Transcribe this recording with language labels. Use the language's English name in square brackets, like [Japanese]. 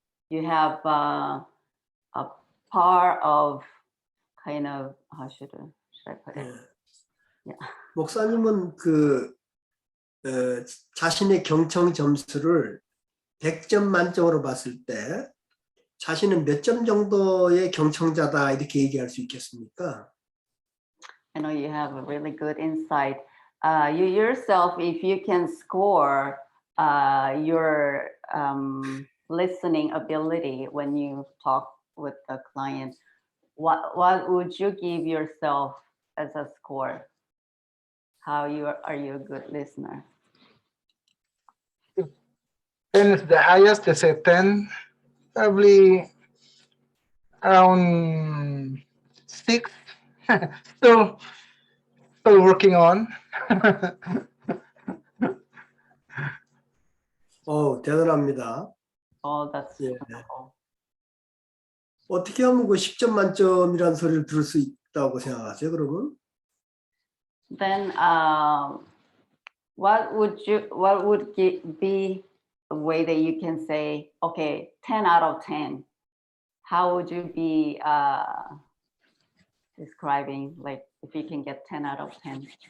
[English] You have a part of kind of, how should I put it? Yeah. [Korean] 목사님은 그 자신의 경청 점수를 100점 만점으로 봤을 때 자신은 몇 점 정도의 경청자다 이렇게 얘기할 수 있겠습니까? [English] I know you have a really good insight. You yourself, if you can score your listening ability when you talk with the client, what would you give yourself as a score? Are you a good listener? 10 is the highest. Let's say 10. Probably around 6. still working on. [Korean] 대단합니다. [English] Oh, that's [Korean] 예. [English] wonderful. [Korean] 어떻게 하면 그 10점 만점이라는 소리를 들을 수 있다고 생각하세요, 그러면? [English] Then what would be a way that you can say, okay, 10 out of 10? How would you be describing, like, if you can get 10 out of 10?